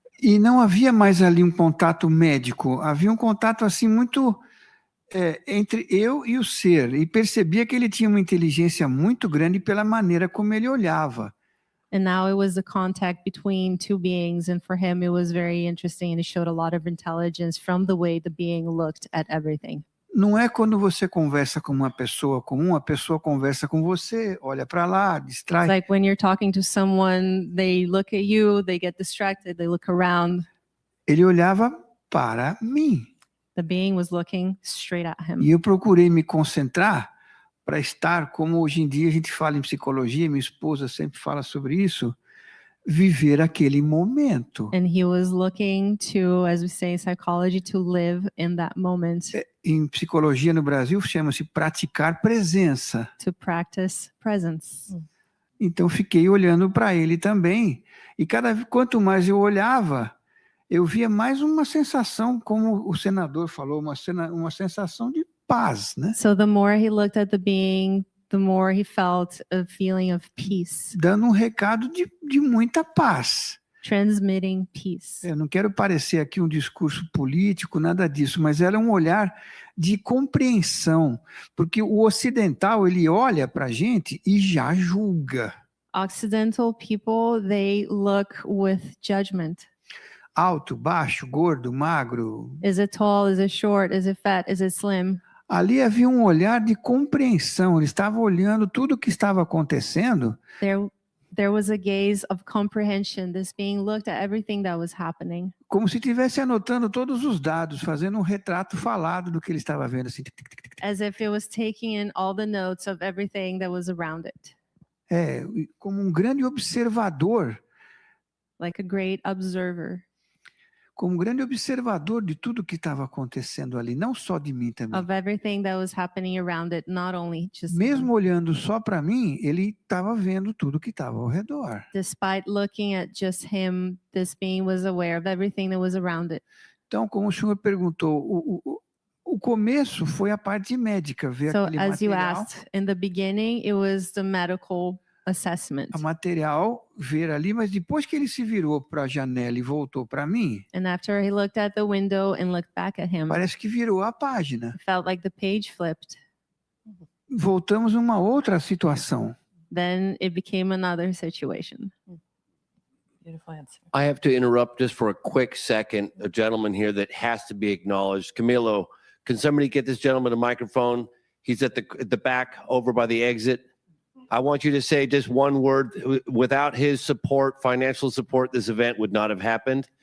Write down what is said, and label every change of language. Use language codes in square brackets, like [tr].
[pt] E não havia mais ali um contato médico, havia um contato assim muito entre eu e o ser, e percebia que ele tinha uma inteligência muito grande pela maneira como ele olhava. [en] And now it was the contact between two beings, and for him it was very interesting, and it showed a lot of intelligence from the way the being looked at everything. [pt] Não é quando você conversa com uma pessoa comum, a pessoa conversa com você, olha para lá, distrai. [en] It's like when you're talking to someone, they look at you, they get distracted, they look around. [pt] Ele olhava para mim. [en] The being was looking straight at him. [pt] E eu procurei me concentrar para estar, como hoje em dia a gente fala em psicologia, minha esposa sempre fala sobre isso, viver aquele momento. [en] And he was looking to, as we say in psychology, to live in that moment. [pt] Em psicologia no Brasil chama-se praticar presença. [en] To practice presence. [pt] Então fiquei olhando para ele também, e quanto mais eu olhava, eu via mais uma sensação, como o senador falou, uma sensação de paz, né? [en] So the more he looked at the being, the more he felt a feeling of peace. [pt] Dando um recado de muita paz. [en] Transmitting peace. [pt] Eu não quero parecer aqui um discurso político, nada disso, mas era um olhar de compreensão, porque o ocidental, ele olha para a gente e já julga. [en] Occidental people, they look with judgment. [pt] Alto, baixo, gordo, magro. [en] Is it tall? Is it short? Is it fat? Is it slim? [pt] Ali havia um olhar de compreensão. Ele estava olhando tudo o que estava acontecendo [en] There was a gaze of comprehension, this being looked at everything that was happening. [pt] Como se estivesse anotando todos os dados, fazendo retrato falado do que ele estava vendo. Assim. [en] As if it was taking in all the notes of everything that was around it. [pt] Como grande observador. [en] Like a great observer. [pt] Como grande observador de tudo que estava acontecendo ali, não só de mim também. [en] Of everything that was happening around it, not only just [pt] Mesmo olhando só para mim, ele estava vendo tudo que estava ao redor. [en] Despite looking at just him, this being was aware of everything that was around it. [pt] Então, como o senhor perguntou, o começo foi a parte médica, ver aquele [en] as you [pt] material. [en] asked, in the beginning, it was the medical assessment. [pt] A material, ver ali, mas depois que ele se virou para a janela e voltou para mim, [en] And after he looked at the window and looked back at him, [pt] parece que virou a página. [en] it felt like the page flipped. [pt] Voltamos a uma outra situação. [en] Then it became another situation. Beautiful answer. I have to interrupt just for a quick second. A gentleman here that has to be acknowledged. Camilo, can somebody get this gentleman a microphone? He's at the back over by the exit. I want you to say just one word. Without his support, financial support, this event would not have happened.